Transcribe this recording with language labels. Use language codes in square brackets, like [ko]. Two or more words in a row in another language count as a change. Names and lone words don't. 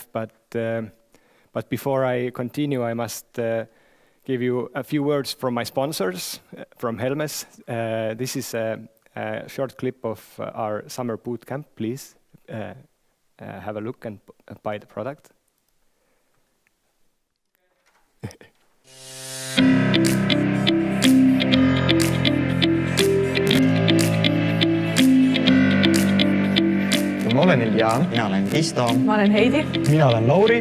[en] But before I continue, I must give you a few words from my sponsors from Helmes. This is a short clip of our summer boot camp. Please have a look and buy the product. [et] Ma olen Ilja. Mina olen Isto. Ma olen Heidi. Mina olen Lauri.